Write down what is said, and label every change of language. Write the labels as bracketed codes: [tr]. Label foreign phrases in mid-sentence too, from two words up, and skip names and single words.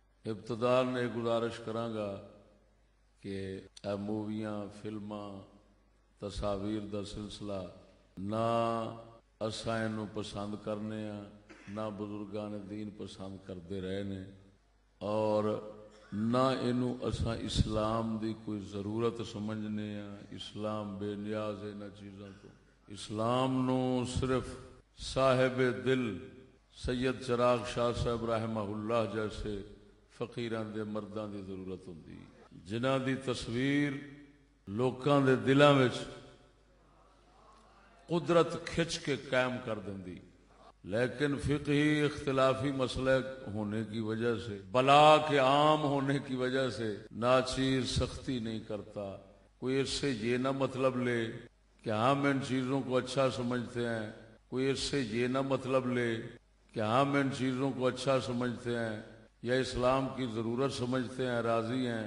[pa] ابتداء نے گزارش کراں گا کہ اے موویاں فلماں تصاویر دا سلسلہ نہ اساں اینو پسند کرنے ہاں نہ بزرگان دین پسند کرتے رہے نے اور نہ اینو اساں اسلام دی کوئی ضرورت سمجھنے ہاں. اسلام بے نیاز ہے انہاں چیزاں تو. اسلام نو صرف صاحب دل سید چراغ شاہ صاحب رحمہ اللہ جیسے فقیران دے مرداں دی ضرورت ہوندی جنہاں دی تصویر لوکاں دے دلاں وچ قدرت کھچ کے قائم کر دیندی. [ur] لیکن فقہی اختلافی مسئلہ ہونے کی وجہ سے بلا کے عام ہونے کی وجہ سے ناچیز سختی نہیں کرتا. کوئی اس سے یہ نہ مطلب لے کہ ہم ان چیزوں کو اچھا سمجھتے ہیں, کوئی اس سے یہ نہ مطلب لے کہ ہم ان چیزوں کو اچھا سمجھتے ہیں یا اسلام کی ضرورت سمجھتے ہیں, راضی ہیں.